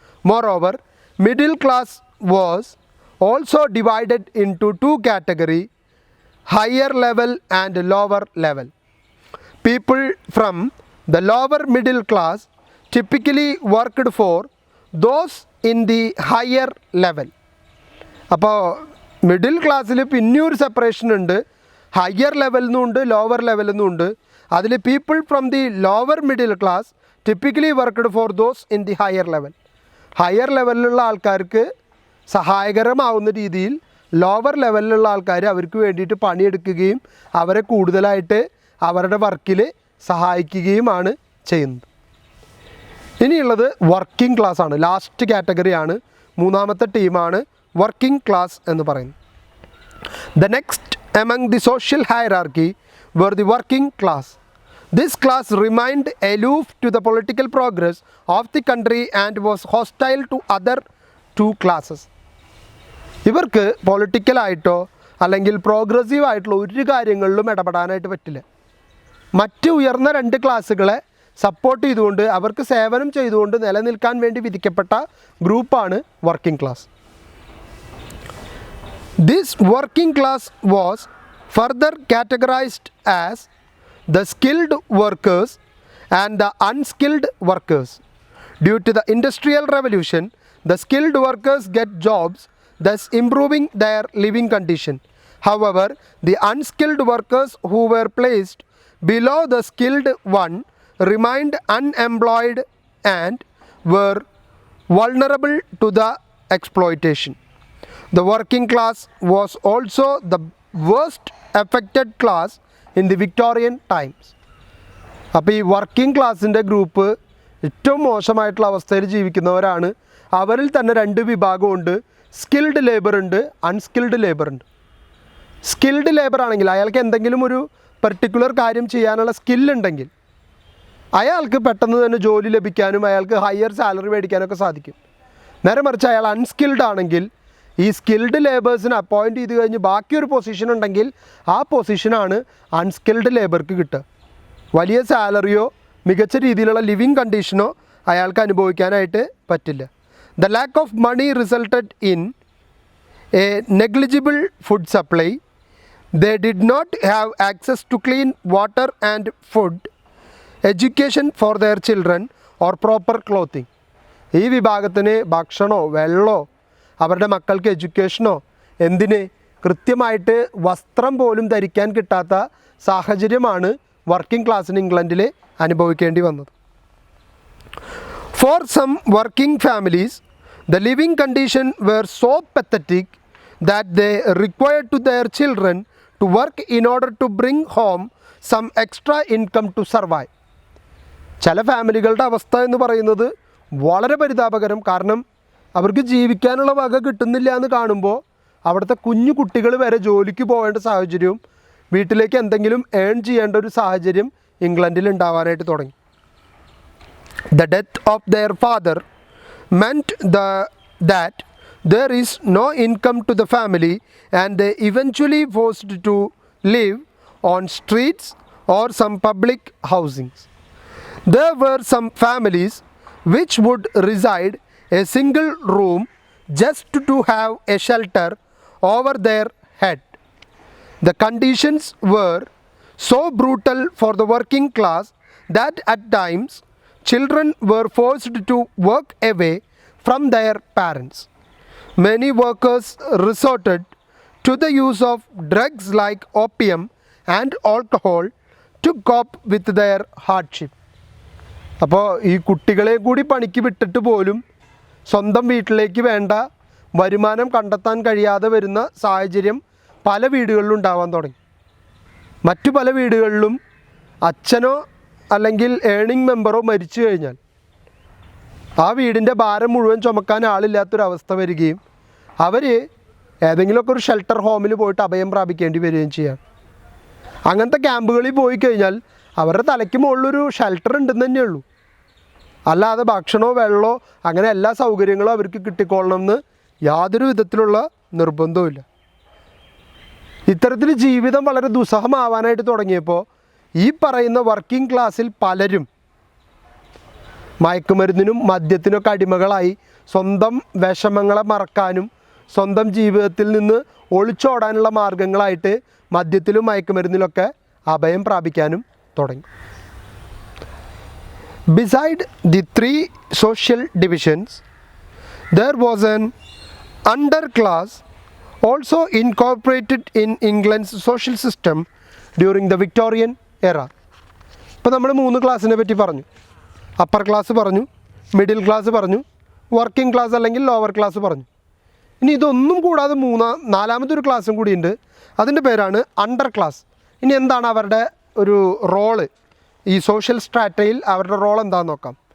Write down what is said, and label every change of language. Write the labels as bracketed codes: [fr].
[en] Moreover, middle class was also divided into 2 categories, higher level and lower level. People from the lower middle class typically worked for those in the higher level. [ml] അപ്പോൾ middle ക്ലാസ്സിൽ പിന്നെയൊരു separation ഉണ്ട്. Higher ലെവലിൽ നിന്നുണ്ട്, lower ലെവലിൽ നിന്നുണ്ട്. അതിൽ [en] People from the lower middle class typically worked for those in the higher level. [ml] Higher ലെവലിലുള്ള ആൾക്കാർക്ക് സഹായകരമാവുന്ന രീതിയിൽ ലോവർ ലെവലിലുള്ള ആൾക്കാർ അവർക്ക് വേണ്ടിയിട്ട് പണിയെടുക്കുകയും അവരെ കൂടുതലായിട്ട് അവരുടെ വർക്കിൽ സഹായിക്കുകയുമാണ് ചെയ്യുന്നത്. ഇനിയുള്ളത് വർക്കിംഗ് ക്ലാസ് ആണ്. ലാസ്റ്റ് കാറ്റഗറിയാണ്, മൂന്നാമത്തെ ടീമാണ് വർക്കിംഗ് ക്ലാസ് എന്ന് പറയുന്നത്. [en] The next among the social hierarchy were the working class. This class remained aloof to the political progress of the country and was hostile to other 2 classes. [ml] ഇവർക്ക് പൊളിറ്റിക്കലായിട്ടോ അല്ലെങ്കിൽ progressive ആയിട്ടുള്ള ഒരു കാര്യങ്ങളിലും ഇടപെടാനായിട്ട് പറ്റില്ല. മറ്റ് ഉയർന്ന 2 ക്ലാസ്സുകളെ സപ്പോർട്ട് ചെയ്തുകൊണ്ട് അവർക്ക് സേവനം ചെയ്തുകൊണ്ട് നിലനിൽക്കാൻ വേണ്ടി വിധിക്കപ്പെട്ട ഗ്രൂപ്പാണ് working class. [en] This working class was further categorized as the skilled workers and the unskilled workers. Due to the Industrial Revolution, the skilled workers get jobs, thus improving their living condition. However, the unskilled workers who were placed below the skilled one remained unemployed and were vulnerable to the exploitation. The working class was also the worst affected class in the Victorian times. [ml] അപ്പോൾ ഈ working ക്ലാസ്സിൻ്റെ group ഏറ്റവും മോശമായിട്ടുള്ള അവസ്ഥയിൽ ജീവിക്കുന്നവരാണ്. അവരിൽ തന്നെ രണ്ട് വിഭാഗമുണ്ട്. സ്കിൽഡ് ലേബർ ഉണ്ട്, അൺസ്കിൽഡ് ലേബർ ഉണ്ട്. സ്കിൽഡ് ലേബർ ആണെങ്കിൽ അയാൾക്ക് എന്തെങ്കിലും ഒരു പെർട്ടിക്കുലർ കാര്യം ചെയ്യാനുള്ള സ്കില്ലുണ്ടെങ്കിൽ അയാൾക്ക് പെട്ടെന്ന് തന്നെ ജോലി ലഭിക്കാനും അയാൾക്ക് ഹയർ സാലറി മേടിക്കാനൊക്കെ സാധിക്കും. നേരെ മറിച്ച് അയാൾ അൺസ്കിൽഡ് ആണെങ്കിൽ ഈ സ്കിൽഡ് ലേബേഴ്സിനെ അപ്പോയിൻറ്റ് ചെയ്ത് കഴിഞ്ഞ് ബാക്കിയൊരു പൊസിഷൻ ഉണ്ടെങ്കിൽ ആ പൊസിഷനാണ് അൺസ്കിൽഡ് ലേബർക്ക് കിട്ടുക. വലിയ സാലറിയോ മികച്ച രീതിയിലുള്ള ലിവിങ് കണ്ടീഷനോ അയാൾക്ക് അനുഭവിക്കാനായിട്ട് പറ്റില്ല. [en] The lack of money resulted in a negligible food supply. They did not have access to clean water and food, education for their children or proper clothing. [ml] ഈ വിഭാഗത്തിന് ഭക്ഷണമോ വെള്ളമോ അവരുടെ മക്കൾക്ക് എഡ്യൂക്കേഷനോ എന്തിന് കൃത്യമായിട്ട് വസ്ത്രം പോലും ധരിക്കാൻ കിട്ടാത്ത സാഹചര്യമാണ് വർക്കിംഗ് ക്ലാസ്സിന് ഇംഗ്ലണ്ടിൽ അനുഭവിക്കേണ്ടി വന്നത്. [en] For some working families, the living condition were so pathetic that they required to their children to work in order to bring home some extra income to survive. [ml] ചില ഫാമിലികളുടെ അവസ്ഥ എന്ന് പറയുന്നത് വളരെ പരിതാപകരം. കാരണം അവർക്ക് ജീവിക്കാനുള്ള വക കിട്ടുന്നില്ല എന്ന് കാണുമ്പോൾ അവിടുത്തെ കുഞ്ഞു കുട്ടികൾ വരെ ജോലിക്ക് പോകേണ്ട സാഹചര്യവും വീട്ടിലേക്ക് എന്തെങ്കിലും ഏൺ ചെയ്യേണ്ട ഒരു സാഹചര്യം ഇംഗ്ലണ്ടിൽ ഉണ്ടാവാനായിട്ട് തുടങ്ങി. [en] The death of their father meant that there is no income to the family and they eventually forced to live on streets or some public housings. There were some families which would reside a single room just to have a shelter over their head. The conditions were so brutal for the working class that at times children were forced to work away from their parents. Many workers resorted to the use of drugs like opium and alcohol to cope with their hardship. [ml] അപ്പോൾ ഈ കുട്ടികളെ കൂടി പണിക്ക് വിട്ടിട്ട് പോലും സ്വന്തം വീട്ടിലേക്ക് വേണ്ട വരുമാനം കണ്ടെത്താൻ കഴിയാതെ വരുന്ന സാഹചര്യം പല വീടുകളിലും ഉണ്ടാവാൻ തുടങ്ങി. മറ്റു പല വീടുകളിലും അച്ഛനോ അല്ലെങ്കിൽ ഏണിംഗ് മെമ്പറോ മരിച്ചു കഴിഞ്ഞാൽ ആ വീടിൻ്റെ ഭാരം മുഴുവൻ ചുമക്കാൻ ആളില്ലാത്തൊരവസ്ഥ വരികയും അവർ ഏതെങ്കിലുമൊക്കെ ഒരു ഷെൽട്ടർ ഹോമിൽ പോയിട്ട് അഭയം പ്രാപിക്കേണ്ടി വരികയും ചെയ്യാം. അങ്ങനത്തെ ക്യാമ്പുകളിൽ പോയി കഴിഞ്ഞാൽ അവരുടെ തലയ്ക്ക് മുകളിലൊരു ഷെൽട്ടർ ഉണ്ടെന്ന് തന്നെയുള്ളൂ. അല്ലാതെ ഭക്ഷണമോ വെള്ളമോ അങ്ങനെ എല്ലാ സൗകര്യങ്ങളും അവർക്ക് കിട്ടിക്കൊള്ളണമെന്ന് യാതൊരു വിധത്തിലുള്ള നിർബന്ധവുമില്ല. ഇത്തരത്തിൽ ജീവിതം വളരെ ദുസ്സഹമാവാനായിട്ട് തുടങ്ങിയപ്പോൾ ഈ പറയുന്ന വർക്കിംഗ് ക്ലാസ്സിൽ പലരും മയക്കുമരുന്നിനും മദ്യത്തിനൊക്കെ അടിമകളായി സ്വന്തം വിഷമങ്ങളെ മറക്കാനും സ്വന്തം ജീവിതത്തിൽ നിന്ന് ഒളിച്ചോടാനുള്ള മാർഗങ്ങളായിട്ട് മദ്യത്തിലും മയക്കുമരുന്നിലൊക്കെ അഭയം പ്രാപിക്കാനും തുടങ്ങി. [en] Beside the three social divisions, there was an underclass also incorporated in England's social system during the Victorian era. [ml] ഇപ്പോൾ നമ്മൾ 3 ക്ലാസ്സിനെ പറ്റി പറഞ്ഞു. അപ്പർ ക്ലാസ് പറഞ്ഞു, മിഡിൽ ക്ലാസ് പറഞ്ഞു, വർക്കിംഗ് ക്ലാസ് അല്ലെങ്കിൽ ലോവർ ക്ലാസ് പറഞ്ഞു. ഇനി ഇതൊന്നും കൂടാതെ നാലാമതൊരു ക്ലാസ്സും കൂടിയുണ്ട്. അതിൻ്റെ പേരാണ് അണ്ടർ ക്ലാസ്. ഇനി എന്താണ് അവരുടെ ഒരു റോള്, ഈ സോഷ്യൽ സ്ട്രാറ്റയിൽ അവരുടെ റോൾ എന്താണെന്ന് നോക്കാം.